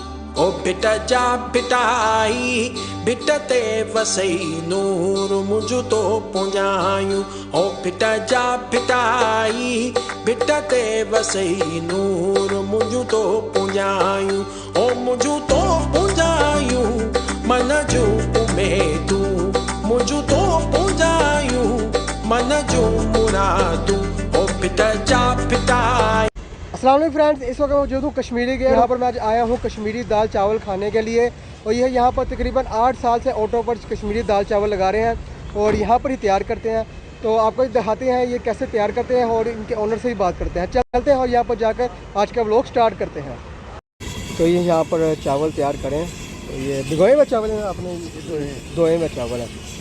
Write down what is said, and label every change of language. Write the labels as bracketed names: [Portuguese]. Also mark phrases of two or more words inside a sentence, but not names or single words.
[Sindhi] ओ बेटा जा बेटाई बेटा ते वसई नूर मुझु तो पुंजायूं ओ बेटा जा बेटाई बेटा ते वसई नूर मुझु तो पुंजायूं ओ मुझु तो पुंजायूं मन जो उमेदू मुझु तो पुंजायूं मन जो मुरादू ओ बेटा जा बेटाई। [Arabic] السلام عليكم [Hindi] फ्रेंड्स, इस वक्त मौजूद हूँ कश्मीरी गेट। यहाँ पर मैं आज आया हूँ कश्मीरी दाल चावल खाने के लिए और यह यहाँ पर तकरीबन 8 साल से ऑटो पर कश्मीरी दाल चावल लगा रहे हैं और यहाँ पर ही तैयार करते हैं। तो आपको दिखाते हैं ये कैसे तैयार करते हैं और इनके ओनर से ही बात करते हैं। चलते हैं और यहाँ पर जाकर आज का व्लॉग स्टार्ट करते हैं। तो ये यहाँ पर चावल तैयार करें, तो ये भिगोए हुए चावल हैं, अपने धोए हुए चावल है।